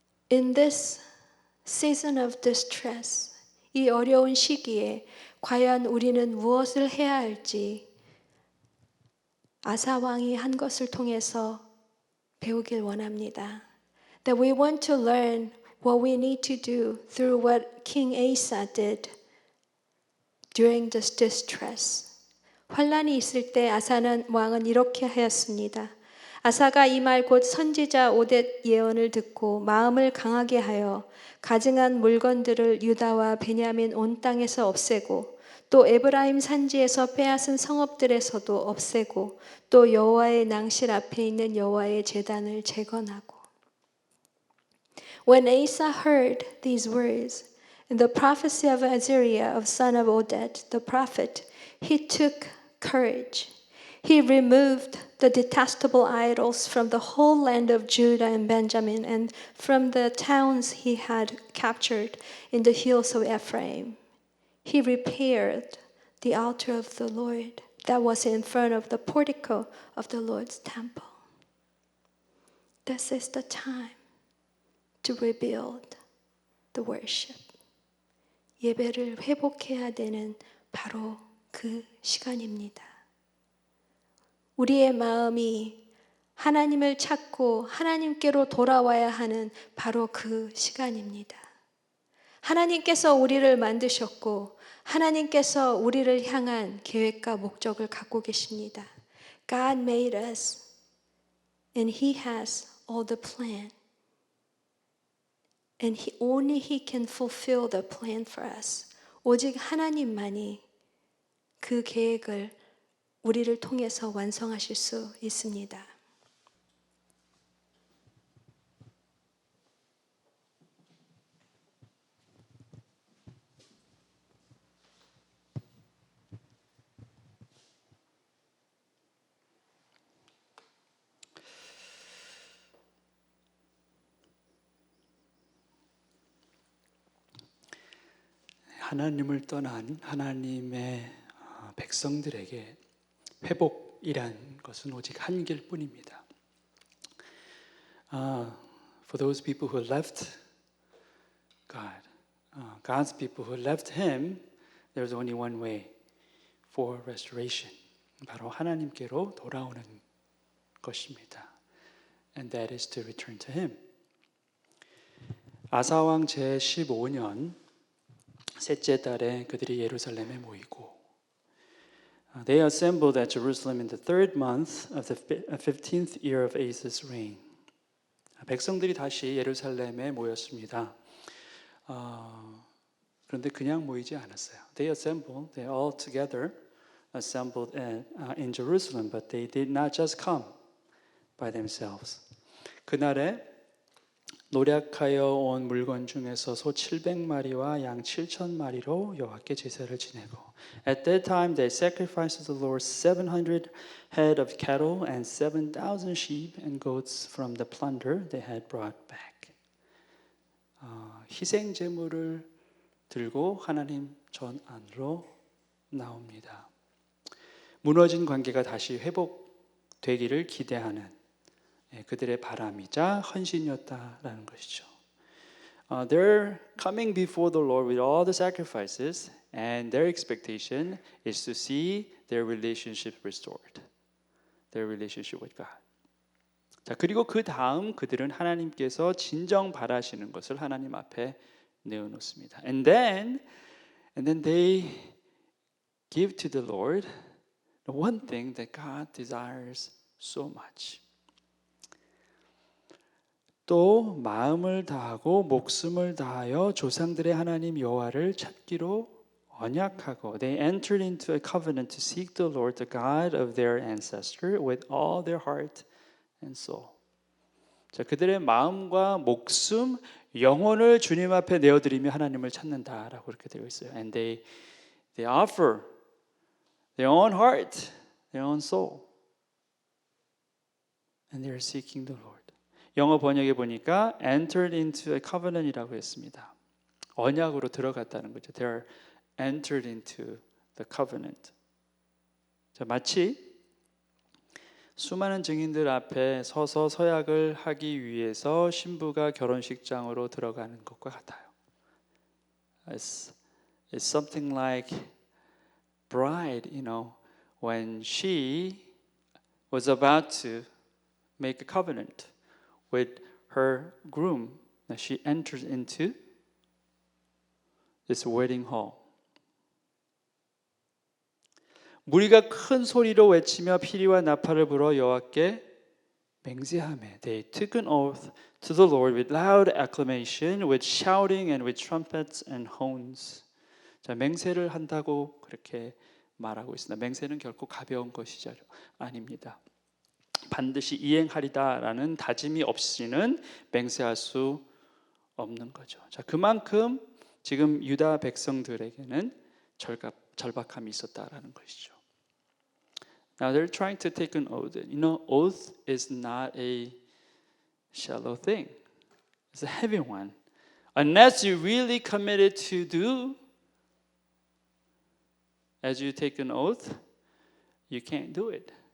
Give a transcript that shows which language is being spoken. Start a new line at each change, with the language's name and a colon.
English: In this season of distress,
Korean: 이 어려운 시기에 과연 우리는 무엇을 해야 할지 아사 왕이 한 것을 통해서 배우길 원합니다.
English: That we want to learn what we need to do through what King Asa did during this distress.
Korean: 환란이 있을 때 아사는 왕은 이렇게 하였습니다. 아사가 이 말 곧 선지자 오뎃 예언을 듣고 마음을 강하게 하여 가증한 물건들을 유다와 베냐민 온 땅에서 없애고 또 에브라임 산지에서 빼앗은 성읍들에서도 없애고 또 여호와의 낭실 앞에 있는 여호와의 제단을 재건하고.
English: When Asa heard these words and the prophecy of Azariah of son of Oded the prophet, he took courage. He removed the detestable idols from the whole land of Judah and Benjamin and from the towns he had captured in the hills of Ephraim. He repaired the altar of the Lord that was in front of the portico of the Lord's temple. This is the time to rebuild the worship.
Korean: 예배를 회복해야 되는 바로 그 시간입니다. 우리의 마음이 하나님을 찾고 하나님께로 돌아와야 하는 바로 그 시간입니다. 하나님께서 우리를 만드셨고 하나님께서 우리를 향한 계획과 목적을 갖고 계십니다.
English: God made us and He has all the plan. And only He can fulfill the plan for us.
Korean: 오직 하나님만이 그 계획을 우리를 통해서 완성하실 수 있습니다. 하나님을 떠난 하나님의 백성들에게 회복이란 것은 오직 한 길뿐입니다.
English: For those people who left God, God's people who left Him, there's only one way for restoration.
Korean: 바로 하나님께로 돌아오는 것입니다.
English: And that is to return to Him.
Korean: 아사왕 제15년 셋째 달에 그들이 예루살렘에 모이고
English: They assembled at Jerusalem in the third month of the 15th year of Asa's reign.
Korean: 백성들이 다시 예루살렘에 모였습니다. 그런데 그냥 모이지 않았어요.
English: They all together assembled in Jerusalem, but they did not just come by themselves.
Korean: 그날에 노략하여 온 물건 중에서 소 700마리와 양 7,000마리로 여호와께 제사를 지내고
English: At that time they sacrificed to the Lord 700 head of cattle and 7,000 sheep and goats from the plunder they had brought back.
Korean: 희생 제물을 들고 하나님 전 안으로 나옵니다. 무너진 관계가 다시 회복되기를 기대하는 그들의 바람이자 헌신이었다라는 것이죠.
English: they're coming before the Lord with all the sacrifices, and their expectation is to see their relationship restored. Their relationship with God.
Korean: 자, 그리고 그 다음 그들은 하나님께서 진정 바라시는 것을 하나님 앞에 내어놓습니다.
English: And then they give to the Lord the one thing that God desires so much.
Korean: 또 마음을 다하고 목숨을 다하여 조상들의 하나님 여호와를 찾기로 언약하고
English: they entered into a covenant to seek the Lord, the God of their ancestor, with all their heart and soul.
Korean: 자, 그들의 마음과 목숨, 영혼을 주님 앞에 내어드리며 하나님을 찾는다라고 이렇게 되어 있어요.
English: And they offer their own heart, their own soul, and they are seeking the Lord.
Korean: 영어 번역에 보니까
English: entered into a covenant
Korean: 이라고 했습니다. 언약으로 들어갔다는 거죠.
English: They are entered into the covenant.
Korean: 자, 마치 수많은 증인들 앞에 서서 서약을 하기 위해서 신부가 결혼식장으로 들어가는 것과 같아요.
English: It's something like bride, when she was about to make a covenant with her groom, she enters into this wedding hall.
Korean: 무리가 큰 소리로 외치며 피리와 나팔을 불어 여호와께 맹세하매
English: They took an oath to the Lord with loud acclamation, with shouting and with trumpets and horns.
Korean: 자, 맹세를 한다고 그렇게 말하고 있습니다. 맹세는 결코 가벼운 것이 아닙니다. 반드시 이행하리다라는 다짐이 없이는 맹세할 수 없는 거죠. 자, 그만큼 지금 유다 백성들에게는 절박함이 있었다라는 것이죠.
English: Now they're trying to take an oath. Oath is not a shallow thing. It's a heavy one. Unless you really committed to do as you take an oath, you can't do it.